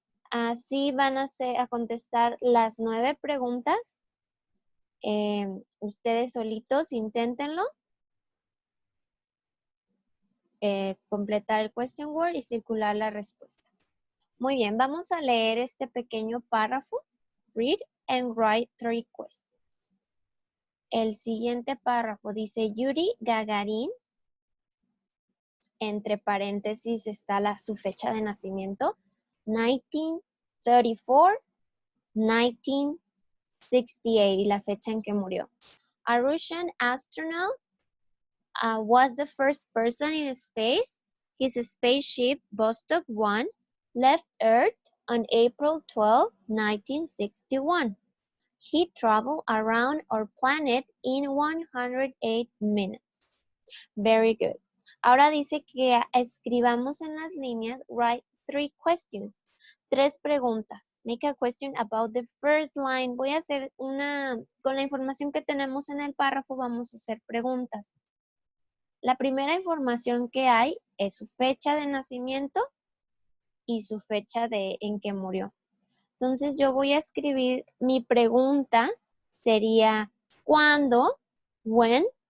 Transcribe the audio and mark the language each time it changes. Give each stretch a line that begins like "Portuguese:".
Spanish: Así van a contestar las 9 preguntas. Ustedes solitos inténtenlo. Completar el question word y circular la respuesta. Muy bien, vamos a leer este pequeño párrafo.
English: Read and write 3 questions.
Spanish: El siguiente párrafo dice Yuri Gagarin. Entre paréntesis está su fecha de nacimiento. 1934, 1968 y la fecha en que murió.
English: A Russian astronaut was the first person in space. His spaceship Vostok 1 left Earth on April 12, 1961. He traveled around our planet in 108 minutes. Very good.
Spanish: Ahora dice que escribamos en las líneas,
English: write 3 questions.
Spanish: 3 preguntas.
English: Make a question about the first line.
Spanish: Voy a hacer con la información que tenemos en el párrafo, vamos a hacer preguntas. La primera información que hay es su fecha de nacimiento y su fecha en que murió. Entonces yo voy a escribir, mi pregunta sería, ¿cuándo? When.